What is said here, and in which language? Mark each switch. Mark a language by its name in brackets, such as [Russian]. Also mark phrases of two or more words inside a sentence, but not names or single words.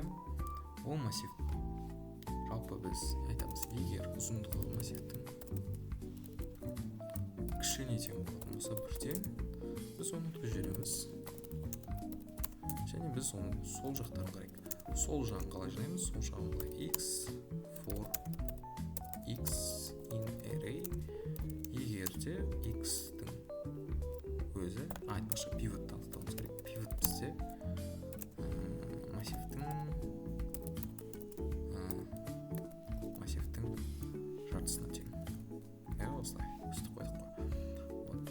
[Kazakh] Ол массив жалпы біз айтамыз, егер ұзындығы массивтің кішіне тең болатын болса бірден, біз оны көшіреміз. Және біз оны сол жақтарын қарайық. Сол жағын қалай жинаймыз? Сол жағын қалай [English] x for x in array. [Kazakh] Егерде x-тің өзі айтқаша пивотты анықтауымыз керек. Пивот бізде массивтің жартысына тең. Осылай өстіп қойдық қой.